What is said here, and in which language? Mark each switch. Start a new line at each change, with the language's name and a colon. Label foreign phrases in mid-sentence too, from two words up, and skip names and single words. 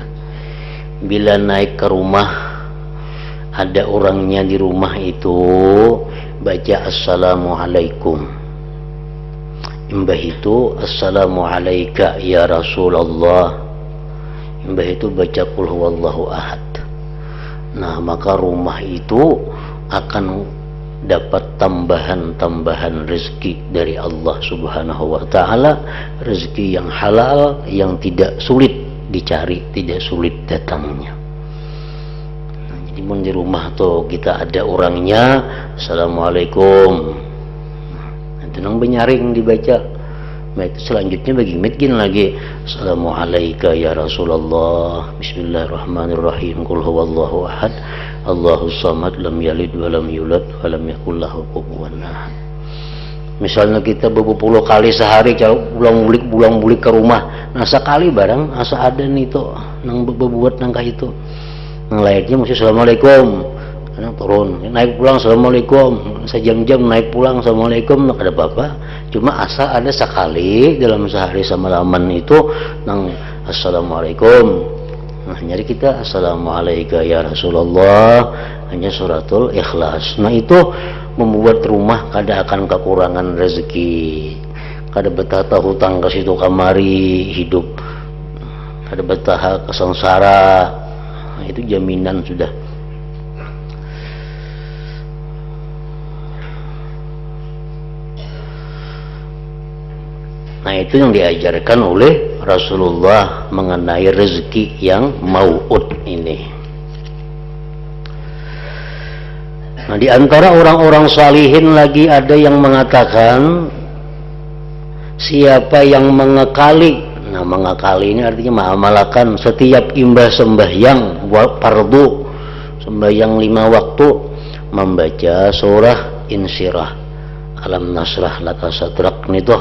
Indonesian: Bila naik ke rumah, ada orangnya di rumah itu, baca assalamualaikum.
Banjar: Imbah itu
Arabic: السلام عليك يا رسول الله.
Banjar: Imbah itu baca
Arabic: قل هو الله أحد.
Indonesian: Nah, maka rumah itu akan dapat tambahan rezeki dari Allah
Arabic: سبحانه وتعالى,
Indonesian: rezeki yang halal, yang tidak sulit dicari, tidak sulit datangnya.
Banjar: Nah, jadi mun di rumah tuh kita ada orangnya, assalamualaikum. Nanti nang benyaring dibaca. Nah, itu selanjutnya bagi miskin lagi,
Arabic: السلام عليكم يا رسول الله، بسم الله الرحمن الرحيم، قل هو الله أحد، الله الصمد، لم يلد ولم يولد ولم يكن له كفوا أحد.
Banjar: Misalnya kita berpuluh kali sehari bulang bulik ke rumah, nah sekali barang asa ada nih tuh nang berbuat nangkah itu, nang lainnya mesti assalamualaikum, karena turun naik pulang assalamualaikum, sejam-jam naik pulang assalamualaikum, nggak ada apa-apa. Cuma asa ada sekali dalam sehari semalaman itu nang assalamualaikum. Nah, jadi kita
Arabic: السلام عليكم يا رسول الله,
Banjar: hanya
Arabic: سورة الإخلاص.
Banjar: Nah, itu membuat rumah kada akan kekurangan rezeki, kada betah hutang ke situ kamari hidup, kada betah kesengsara. Nah, itu jaminan sudah.
Indonesian: Nah, itu yang diajarkan oleh Rasulullah mengenai rezeki yang mau'ud ini. Nah, di antara orang-orang salihin lagi ada yang mengatakan, siapa yang mengekali, nah mengekali ini artinya mengamalkan setiap imbas sembahyang fardu, sembahyang 5 waktu membaca surah Insyirah,
Arabic: ألم نشرح لك صدرك
Indonesian: nitoh.